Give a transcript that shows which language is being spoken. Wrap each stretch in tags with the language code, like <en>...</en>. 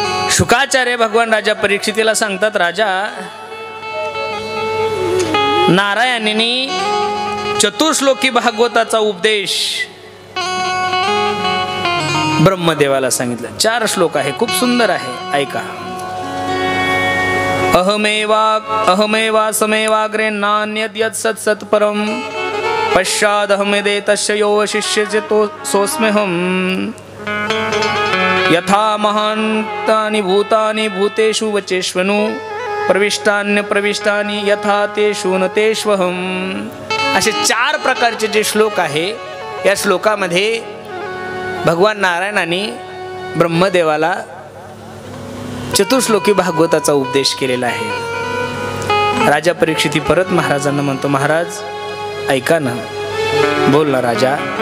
<mr>शुकाचार्य भगवान राजा परीक्षितीला सांगतात, राजा नारायणाने चतुश्लोकी भागवताचा उपदेश ब्रह्मदेवाला सांगितलं। 4 श्लोक आहे, खूप सुंदर आहे, ऐका।</mr> <sa>अहमेवा समेवाग्रे नान्यद् यत् सत् सत् परम, पश्चादहमेदे तस्य यो शिष्यस्य तो सोऽस्म्यहम्, यथा महान्तानि भूतानि भूतेषु वचेष्वनु, प्रविष्टान्य प्रविष्टानि यथा तेषु न तेष्वहम्।</sa> <mr>असे 4 प्रकारचे जे श्लोक आहे, या श्लोकामध्ये भगवान नारायणाने ब्रह्मदेवाला चतुश्लोकी भागवताचा उपदेश केलेला आहे। राजा परीक्षिती परत महाराजांना म्हणतो, महाराज ऐका ना, बोल ना राजा।</mr>